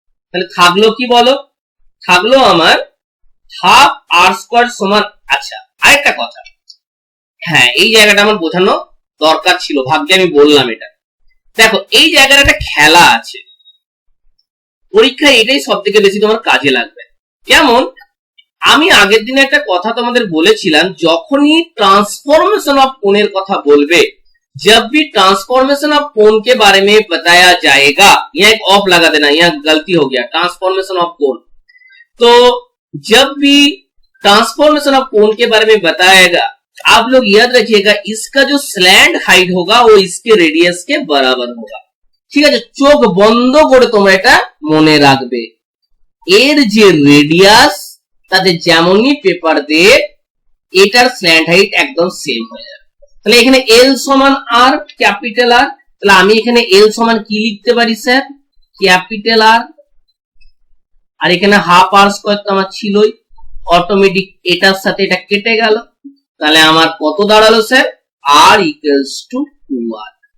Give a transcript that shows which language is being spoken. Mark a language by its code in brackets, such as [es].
[bn] তাহলে থাকলো কি বলো, থাকলো আমার হাফ আর স্কয়ার সমান। আচ্ছা, আরেকটা কথা, হ্যাঁ এই জায়গাটা আমার বোঝানো দরকার ছিল, ভাগ্যে আমি বললাম এটা। দেখো এই জায়গার একটা খেলা আছে, পরীক্ষায় এটাই সব থেকে বেশি তোমার কাজে লাগবে। যেমন আমি আগের দিনে একটা কথা তোমাদের বলেছিলাম, যখনই [hi] ट्रांसफॉर्मेशन ऑफ कोण [bn] কথা বলবে, [hi] जब भी ट्रांसफॉर्मेशन ऑफ कोण के बारे में बताया जाएगा, यहाँ एक ऑफ लगा देना, यहाँ गलती हो गया, ट्रांसफॉर्मेशन ऑफ कोण। तो जब भी ट्रांसफॉर्मेशन ऑफ कोण के बारे में बताएगा, आप लोग याद रखिएगा इसका जो स्लैंट हाइट होगा वो इसके रेडियस के बराबर होगा। [bn] ঠিক আছে, চোখ বন্ধ করে তোমরা এটা মনে রাখবে, এর যে রেডিয়াস তাতে যেমনই পেপার দে এটার স্ল্যান্ট হাইট একদম সেম হয়ে যাবে। তাহলে এখানে এল সমান আর, ক্যাপিটাল আর, তাহলে আমি এখানে এল সমান কি লিখতে পারি স্যার, ক্যাপিটাল আর, আর এখানে হাফ আর স্কয়ার তো আমার ছিলই, অটোমেটিক এটার সাথে এটা কেটে গেল, তাহলে আমার কত দাঁড়ালো sir, আর equals to 2r।